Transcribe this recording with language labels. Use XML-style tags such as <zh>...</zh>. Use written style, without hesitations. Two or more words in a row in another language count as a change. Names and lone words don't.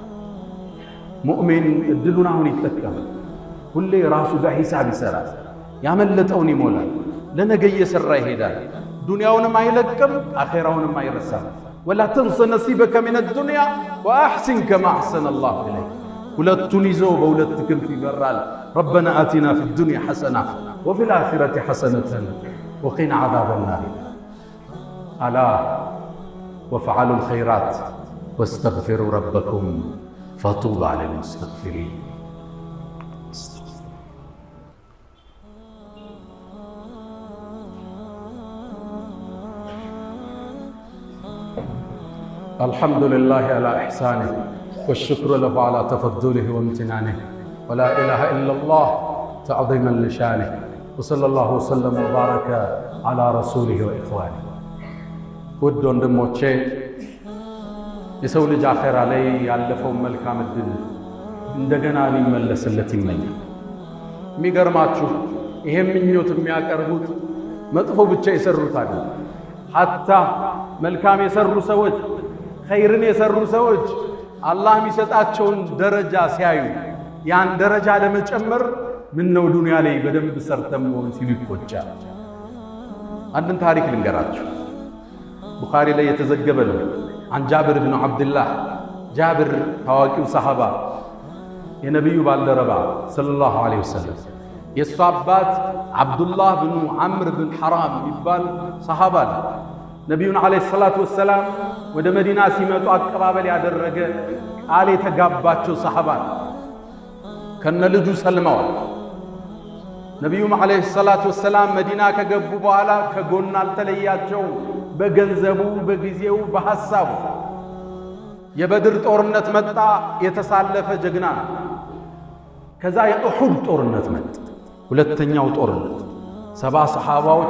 <am>ሙእሚን እድሉን አሁን ይጠቀማል። ሁሌ ራሱ ጋር ሂሳብ ይሰራል፣ ያመለጠውን ይሞላል፣ ለነገ እየሰራ ይሄዳል። ዱንያውንም አይለቅም፣ አኼራውንም አይረሳም።</am> <ar>ولا تنس نصيبك من الدنيا وأحسن كما أحسن الله إليك።</ar> <am>ሁለቱን ይዞ በሁለት ክንፍ ይበራል።</am> <ar>ربنا آتنا في الدنيا حسنة وفي الآخرة حسنة وقنا عذاب النار። ألا وافعلوا الخيرات واستغفروا ربكم فطوبى للمستغفرين። الحمد لله على إحسانه والشكر له على تفضله وامتنانه ولا إله إلا الله تعظيما لشانه وصلى الله وسلم وبارك على رسوله وإخوانه.</ar> <am>ود ወንድሞቼ የሰው ልጅ አኼራ ላይ ያለፈው መልካም እድል እንደገና ሊመለስለት ይመኛል። የሚገርማችሁ ይሄ ምኞት የሚያቀርቡት መጥፎ ብቻ የሰሩት አይደለም። ሐታ መልካም የሰሩ ሰዎች ኸይርን የሰሩ ሰዎች አላህ የሚሰጣቸውን ደረጃ ሲያዩ ያን ደረጃ ለመጨመር ምን ነው ዱንያ ላይ በደንብ ሰርተም መሆን ሲሉ ይቆጫል። አንድን ታሪክ ልንገራችሁ። ቡኻሪ ላይ የተዘገበ ነው።</am> <ar>عن جابر بن عبد الله</ar> <am>ጃብር ታዋቂው ሰሃባ የነብዩ ባልደረባ</am> <ar>صلى الله عليه وسلم</ar> <am>የሱ አባት አብዱላህ ብኑ ዐምር ብን ሐራም ይባል ሰሃባ ነብዩን</am> <ar>عليه الصلاة والسلام</ar> <am>ወደ መዲና ሲመጡ አቀባበል ያደረገ ቃል የተጋባቸው ሰሃባ ከነ ልጁ ሰልመዋል። ነቢዩም</am> <ar>عليه الصلاة والسلام</ar> <am>መዲና ከገቡ በኋላ ከጎን አልተለያቸው። በገንዘቡ፣ በጊዜው፣ በሐሳቡ የበድር ጦርነት መጣ። የተሳለፈ ጀግና። ከዛ የኡሑድ ጦርነት መጣ። ሁለተኛው ጦርነት 70 ሰሃባዎች</am>